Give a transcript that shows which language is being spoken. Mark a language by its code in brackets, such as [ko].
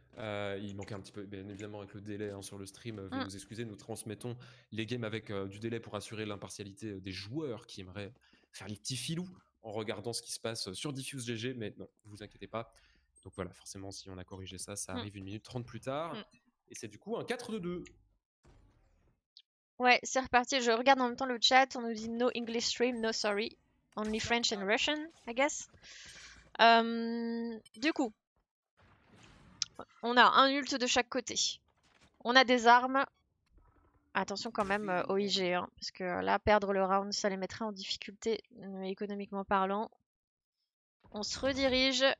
[fr] Il manquait un petit peu, bien évidemment, avec le délai sur le stream. Veuillez nous excuser, nous transmettons les games avec du délai pour assurer l'impartialité des joueurs qui aimeraient faire les petits filous en regardant ce qui se passe sur Diffuse GG. Mais non, ne vous inquiétez pas. Donc voilà, forcément, si on a corrigé ça, ça arrive 1 minute 30 plus tard. Et c'est du coup un 4-2. Ouais, c'est reparti. Je regarde en même temps le chat. [en] On nous dit no English stream, no sorry. Only French and Russian, I guess. [fr] Du coup, on a un ult de chaque côté. On a des armes. Attention quand même au IG, hein, parce que là, perdre le round, ça les mettrait en difficulté économiquement parlant. On se redirige.